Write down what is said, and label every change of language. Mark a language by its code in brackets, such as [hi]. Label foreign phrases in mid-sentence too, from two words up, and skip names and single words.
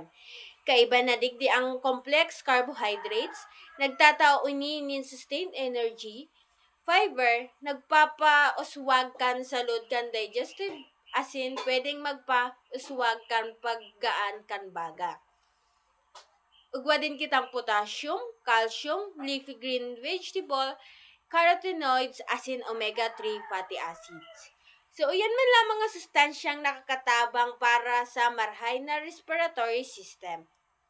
[bik] Kaiba na digdi ang [en] complex carbohydrates, [bik] nagtatao ini nin [en] sustained energy, [bik] fiber, nagpapauswag kan salud kan digestive, asin pwedeng magpauswag kan paggaan kan baga. Ugwa din kitang potassium, calcium, [en] leafy green vegetable, [bik] carotenoids, asin [en] omega-3 fatty acids. [bik] So, yan man lang mga sustansyang nakakatabang para sa marhay na [en] respiratory system.